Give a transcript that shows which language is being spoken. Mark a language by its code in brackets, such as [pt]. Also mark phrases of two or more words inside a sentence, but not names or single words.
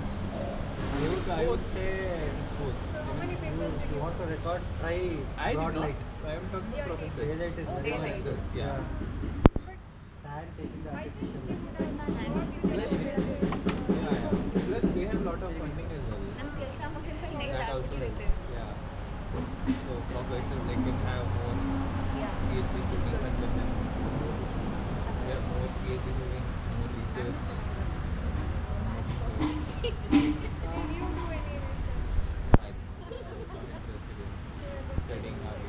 [en] I would say Both. So how many papers if did you you want to record, try I did broad not. light. I am talking to professor. Daylight is very Daylight. nice. Yeah. And taking the artificial light. Yeah, yeah. Plus they have lot of funding as well. [kn] ನಮ್ಮ ಕೆಲಸ ಮಗರಲ್ಲಿ [en] That ಲೈಟ್ also [kn] ಆಗಿರುತ್ತೆ. [en] helps. Yeah. So professors they can have more PhD students under them. They have more PhD students, more research. Did you do any research? I'm not interested in studying again.